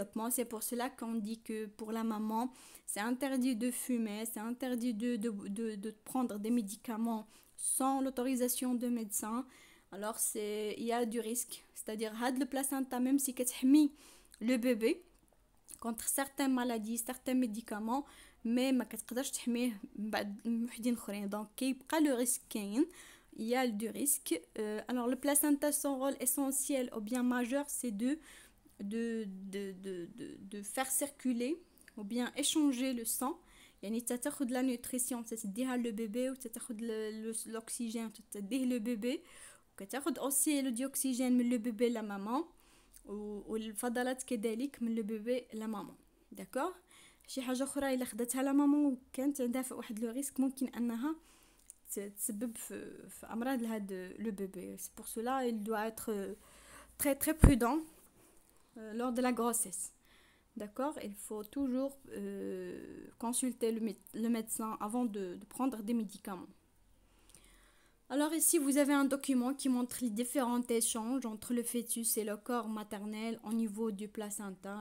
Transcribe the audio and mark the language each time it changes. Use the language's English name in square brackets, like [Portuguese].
[French] C'est pour cela qu'on dit que pour la maman, c'est interdit de fumer, c'est interdit de prendre des médicaments sans l'autorisation de médecin. Alors il y a du risque, c'est-à-dire le placenta, même si [Arabic] كتحمي [French] le bébé contre certaines maladies, certains médicaments, [Arabic] مي ما كتقدرش تحميه من بعد وحدين اخرين. دونك كيبقى لو ريسك كاين. [French] Il y a du risque. Alors le placenta, son rôle essentiel ou bien majeur, c'est de faire circuler ou bien échanger le sang. [Arabic] يعني تاخد [French] la nutrition [Arabic] تديها [French] le bébé [Arabic] وتاخد [French] l'oxygène [Arabic] تديه [French] le bébé [Arabic] وكتاخد [French] aussi le dioxygène من le bébé la maman [Arabic] والفضلات كذلك من [French] le bébé la maman. d'accord. [Arabic] شي حاجه اخرى الا خدتها لا ماما وكانت عندها واحد لو ريسك ممكن انها تسبب في امراض لهاد لو بيبي. [French] سي بور سولا il doit être très très prudent lors de la grossesse. d'accord. Il faut toujours consulter le médecin avant de prendre des médicaments. Alors ici vous avez un document qui montre les différents échanges entre le fœtus et le corps maternel au niveau du placenta.